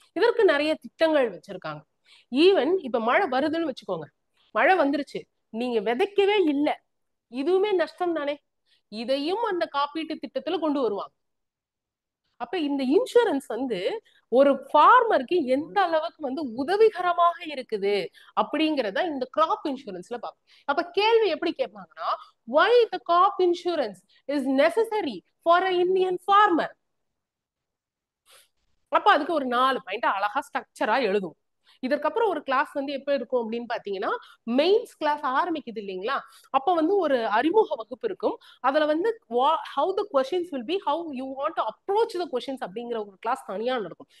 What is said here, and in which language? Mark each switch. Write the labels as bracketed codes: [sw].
[ta] இதற்கு நிறைய திட்டங்கள் வச்சிருக்காங்க. ஈவன் இப்ப மழை வருதுன்னு வச்சுக்கோங்க, மழை வந்துருச்சு, நீங்க விதைக்கவே இல்லை, இதுவுமே நஷ்டம் தானே, இதையும் அந்த காப்பீட்டு திட்டத்துல கொண்டு வருவாங்க. அப்ப இந்த இன்சூரன்ஸ் வந்து ஒரு ஃபார்மருக்கு எந்த அளவுக்கு வந்து உதவிகரமாக இருக்குது அப்படிங்கறத இந்த கிராப் இன்சூரன்ஸ்ல பார்ப்போம். அப்ப கேள்வி எப்படி கேட்பாங்கன்னா, [en] why the crop insurance is necessary for an Indian farmer. [ta] அப்ப அதுக்கு ஒரு 4 பாயிண்ட் அழகா ஸ்ட்ரக்சரா எழுதும். இதற்கப்புறம் ஒரு கிளாஸ் வந்து எப்ப இருக்கும் அப்படின்னு பாத்தீங்கன்னா, மெயின்ஸ் கிளாஸ் ஆரம்பிக்குது இல்லைங்களா, அப்ப வந்து ஒரு அறிமுக வகுப்பு இருக்கும். அதுல வந்து [en] how the questions will be, how you want to approach the questions [ta] அப்படிங்கிற ஒரு கிளாஸ் தனியா நடக்கும்.